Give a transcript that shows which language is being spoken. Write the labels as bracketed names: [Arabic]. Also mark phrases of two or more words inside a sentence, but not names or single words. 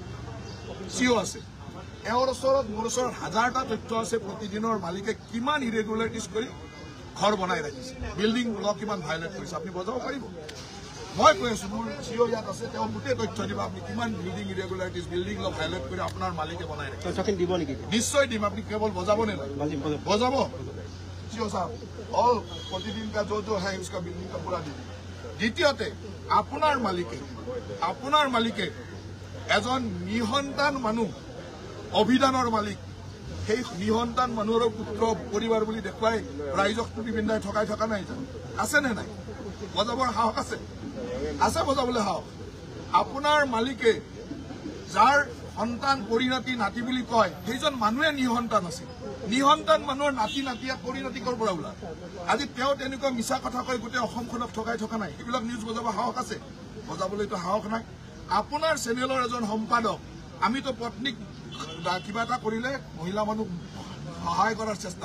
[Assamese] CEO আছে এওঁৰ ওচৰত মোৰ ওচৰত হাজাৰটা তথ্য আছে প্ৰতিদিনৰ মালিকে কিমান ইৰেগুলাৰিটিজ কৰি ঘৰ বনাই ৰাখিছে [English] building law [Assamese] কিমান ভাইলেট কৰিছে আপুনি বজাব পাৰিব মই কৈ আছোঁ মোৰ CEO ইয়াত আছে তেওঁ গোটেই তথ্য দিব আপুনি কিমান [English] building irregularities building law violate [Assamese] কৰি আপোনাৰ মালিকে বনাই ৰাখিছে দিব নেকি নিশ্চয় দিম আপুনি কেৱল বজাব নে বজাব CEO সাহেব অল প্ৰতিদিন কা [Hindi] जो है उसका बिल्डिंग का पूरा दी [Assamese] দ্বিতীয়তে আপোনাৰ মালিকে এজন নিসন্তান মানুহ অভিধানৰ মালিক সেই নিসন্তান মানুহৰ পুত্ৰ পৰিবাৰ বুলি দেখুৱাই ৰাইজক টুপি পিন্ধাই ঠকাই থকা নাই জানো আছে নে নাই বজাবৰ সাহস আছে বজাবলৈ সাহস আপোনাৰ মালিকে যাৰ সন্তান পৰিণতি নাতি বুলি কয় সেইজন মানুহে নিসন্তান আছিল নিসন্তান মানুহৰ নাতিয়া পৰিণতি কৰ পৰা ওলাল আজি তেওঁ তেনেকুৱা মিছা কথা কৈ গোটেই অসমখনক ঠকাই থকা নাই সেইবিলাক নিউজ বজাব সাহস আছে বজাবলৈতো সাহস নাই আপোনাৰ চেনেলৰ এজন সম্পাদক আমিতো পত্নীক কিবা এটা কৰিলে মহিলা মানুহ সহায় কৰাৰ চেষ্টা